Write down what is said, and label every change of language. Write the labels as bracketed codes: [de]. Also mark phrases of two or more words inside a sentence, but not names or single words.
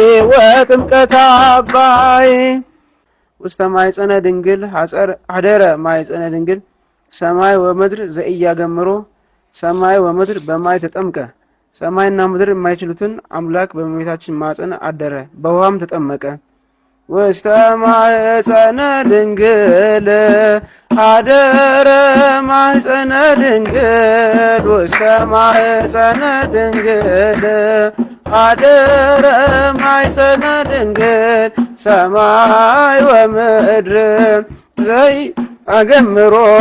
[gez] ወጥምቀት አባዬ ውስተ ማኅፀነ ድንግል ሀደረ ማኅፀነ ድንግል ሰማይ ወምድር ዘኢያገምሮ ሰማይ ወምድር በማይ ተጠምቀ [am] ሰማይና ምድር የማይችሉትን አምላክ በእመቤታችን ማኅፀን አደረ በውሃም ተጠመቀ። [gez] ውስተ ማኅፀነ ድንግል ሀደረ ማኅፀነ ድንግል ውስተ ማኅፀነ ድንግል ሀደረ ማኅፀነ ድንግል ሰማይ ወምድር ዘኢያገምሮ